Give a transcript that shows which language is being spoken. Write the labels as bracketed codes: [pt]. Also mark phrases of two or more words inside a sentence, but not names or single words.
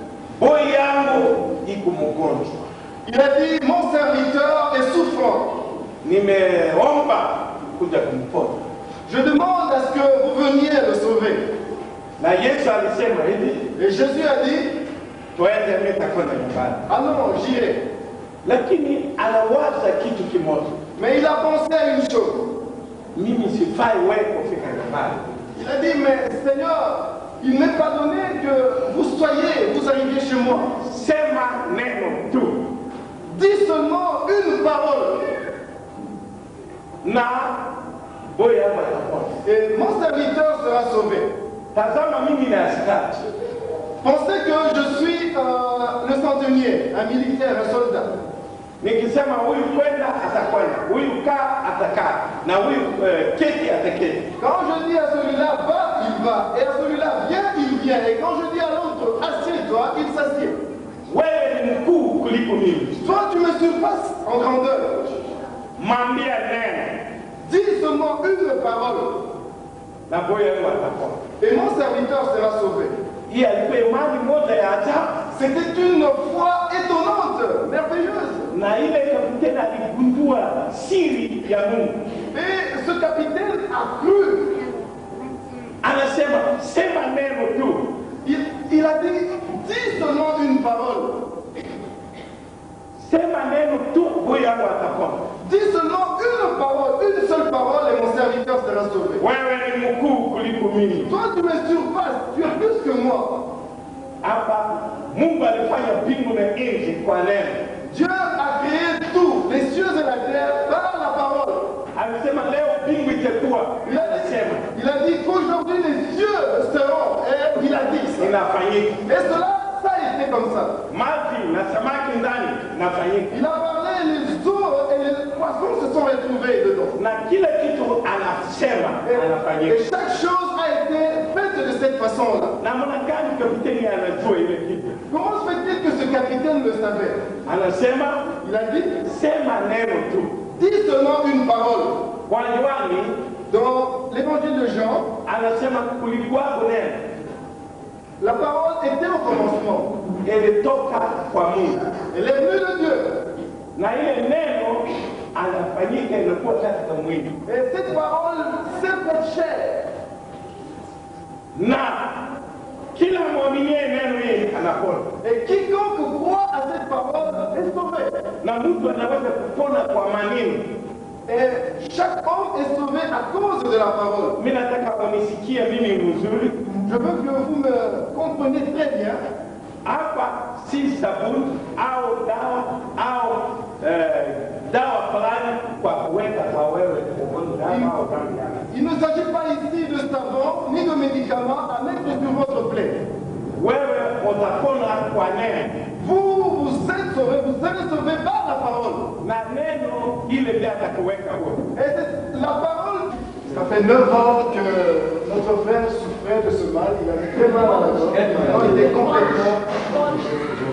[fr] Il a dit, mon serviteur est souffrant. Je demande à ce que vous veniez le sauver. Et Jésus a dit, ah non, j'irai. [sw] lakini anawaza kitu kimoja. [fr] Mais il a pensé à une chose. [sw] Mimi sifai wewe kufika nyumbani. [fr] Il a dit, mais Seigneur, il n'est pas donné que vous arriviez chez moi. [sw] Sema neno tu. [fr] Dis seulement une parole. [sw] Na boya matapona. [fr] Et mon serviteur sera sauvé. [sw] Tazama mimi na askari. [fr] Pensez que je suis le centenier, un militaire, un soldat. [sw] Nikisema huyu kwenda atakwenda, huyu kaa atakaa, na huyu keti ataketi. [fr] Quand je dis à celui-là va, il va. Et à celui-là viens, il vient. Et quand je dis à l'autre assieds-toi, il s'assied. [sw] Wewe ni mkuu kuliko mimi. [fr] Toi, tu me surpasses en grandeur. [sw] Mwambia neno. [fr] Dis seulement une parole. [sw] Na boya wewe atapona. [fr] Et mon serviteur sera sauvé. [sw] Hii alikuwa imani moja ya ajabu. [fr] C'était une foi étonnante, merveilleuse. [sw] Na ile kapiteni aligundua siri ya Mungu. [fr] Et ce capitaine a cru. [sw] Anasema sema neno tu. [fr] Il a dit, dis seulement une parole. [sw] Sema neno tu, boya wangu atapona. [fr] Dis seulement une parole, une seule parole et mon serviteur sera sauvé. [sw] Wewe ni mkuu kuliko mimi. [fr] Toi, tu me surpasses, tu es plus que moi. [sw] Hapa Mungu alifanya mbingu na nchi kwa neno. [fr] Dieu a créé tout, les cieux et la terre, par la parole. [sw] Alisema leo mbingu itakuwa. [fr] Il a dit qu'aujourd'hui les cieux seront. Et il a dit ça. [sw] Inafanyika. [fr] Et cela, ça a été comme ça. [sw] Maji na samaki ndani inafanyika. [fr] Il a parlé, les eaux et les poissons se sont retrouvés dedans. [sw] Na kila kitu anasema anafanyika. [fr] Et chaque chose a été faite de cette façon-là. [sw] Namna gani kapiteni anajua ile kitu? [fr] Comment se fait-il que ce capitaine le savait? [sw] Anasema, [fr] Il a dit, [sw] sema neno tu. [fr] dis seulement une parole. [sw] Kwa Yohani, [fr] dans l'évangile de Jean, [sw] anasema kulikuwa neno. [fr] La parole était au commencement. [sw] Ilitoka kwa Mungu. [fr] Elle est venue de Dieu. [sw] Na ile neno anafanyika inakuwa katika mwili. [fr] Et cette parole s'est faite chair. [sw] Na kila mwaminie neno hili anapona. [fr] Et quiconque croit à cette parole est sauvé. [sw] Na mtu anaweza kupona kwa maneno. [fr] Et chaque homme est sauvé à cause de la parole. [sw] Mimi nataka unisikie mimi mzuri. [fr] Je veux que vous me compreniez très bien. [sw] Hapa si sabuni au dawa fulani kwa kuweka kwa wewe dawa au damu. [fr] Il ne s'agit pas ici de savon ni de médicaments à mettre sur votre plaie. [sw] Wewe utapona kwa neno. [fr] Vous êtes sauvé, vous allez sauvé par la parole. [sw] Na neno ile ndio atakuweka huko. [fr] Et c'est la parole. Ça fait 9 ans que notre frère souffrait de ce mal. Il avait très mal à la gorge. Il était complètement